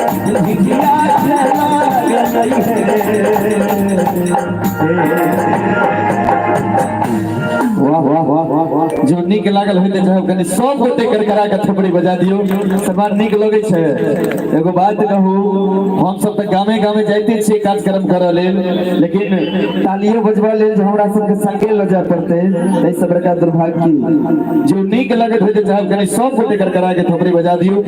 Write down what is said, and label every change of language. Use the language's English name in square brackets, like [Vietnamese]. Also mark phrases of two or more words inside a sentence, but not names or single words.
[Maithili] भिखिया चला गई वाह वाह वाह वाह वाह जो नीक लागल होते चाहे कनी सब गोटे करकरा के थपड़ी बजा दियो समान नीक लगे छे। एगो बात कहू, हम सब त गामे गामे जाते छे कार्यक्रम करऽ लेल, लेकिन तालियो बजबा लेल जो हमरा सब के संगे ल जा पड़ते ए सब बड़का दुर्भाग्य की। जो नीक लगत होते चाहे कनी सब गोटे करकरा के थपड़ी बजा दियो।